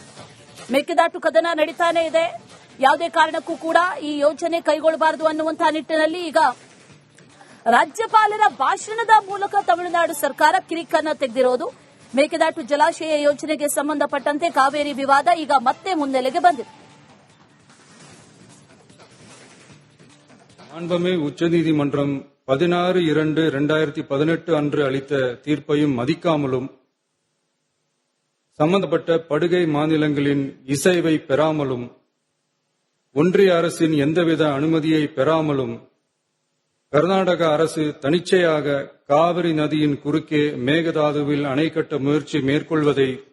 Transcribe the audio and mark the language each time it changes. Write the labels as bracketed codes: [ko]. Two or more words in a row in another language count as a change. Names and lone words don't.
[kn] ಮೇಕೆದಾಟು ಕದನ ನಡೀತಾನೆ ಇದೆ, ಯಾವುದೇ ಕಾರಣಕ್ಕೂ ಕೂಡ ಈ ಯೋಜನೆ ಕೈಗೊಳ್ಳಬಾರದು ಅನ್ನುವಂತಹ ನಿಟ್ಟಿನಲ್ಲಿ ಈಗ ರಾಜ್ಯಪಾಲರ ಭಾಷಣದ ಮೂಲಕ ತಮಿಳುನಾಡು ಸರ್ಕಾರ ಕಿರಿಕನ್ನ ತೆಗೆದಿರೋದು. ಮೇಕೆದಾಟು ಜಲಾಶಯ ಯೋಜನೆಗೆ ಸಂಬಂಧಪಟ್ಟಂತೆ ಕಾವೇರಿ ವಿವಾದ ಈಗ ಮತ್ತೆ ಮುನ್ನೆಲೆಗೆ ಬಂದಿದೆ. [ta] மாண்புமிகு உச்சநீதிமன்றம் 16/2/2018 அன்று அளித்த தீர்ப்பையும் மதிக்காமலும் சம்பந்தப்பட்ட படுகை மாநிலங்களின் இசைவை பெறாமலும் ஒன்றிய அரசின் எந்தவித அனுமதியை பெறாமலும் கர்நாடக அரசு தனிச்சையாக காவிரி நதியின் குறுக்கே மேகதாதுவில் அணை கட்ட முயற்சி மேற்கொள்வதை